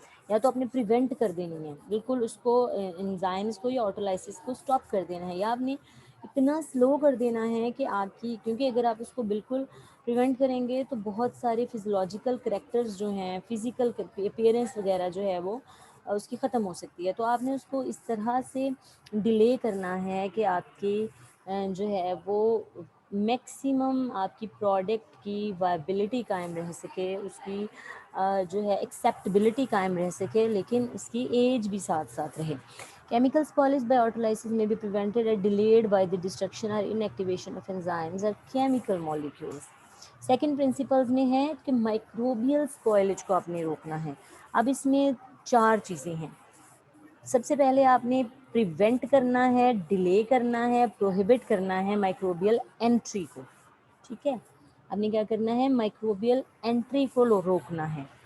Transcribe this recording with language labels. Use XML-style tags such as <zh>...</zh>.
<ur>یا تو آپ نے پریونٹ کر دینی ہے بالکل اس کو، انزائمز کو یا آٹولائسس کو اسٹاپ کر دینا ہے، یا آپ نے اتنا سلو کر دینا ہے کہ آپ کی، کیونکہ اگر آپ اس کو بالکل پریونٹ کریں گے تو بہت سارے فزیولوجیکل کریکٹرز جو ہیں، فزیکل اپیئرنس وغیرہ جو ہے وہ اس کی ختم ہو سکتی ہے. تو آپ نے اس کو اس طرح سے ڈیلے کرنا ہے کہ آپ کی جو ہے وہ میکسیمم آپ کی پروڈکٹ کی وائبلٹی قائم رہ سکے، اس کی جو ہے ایکسیپٹیبلٹی قائم رہ سکے، لیکن اس کی ایج بھی ساتھ ساتھ رہے.</ur> <en>Chemical spoilage by autolysis may be prevented or delayed by the destruction or inactivation of enzymes or chemical molecules.</en> <ur>Second principles میں ہے کہ مائکروبیل اسپوائلج کو آپ نے روکنا ہے. اب اس میں 4 چیزیں ہیں. سب سے پہلے آپ نے پریونٹ کرنا ہے، ڈیلے کرنا ہے، پروہیبٹ کرنا ہے مائکروبیل انٹری کو. ٹھیک ہے، آپ نے کیا کرنا ہے؟ مائکروبیل انٹری کو روکنا ہے.</ur>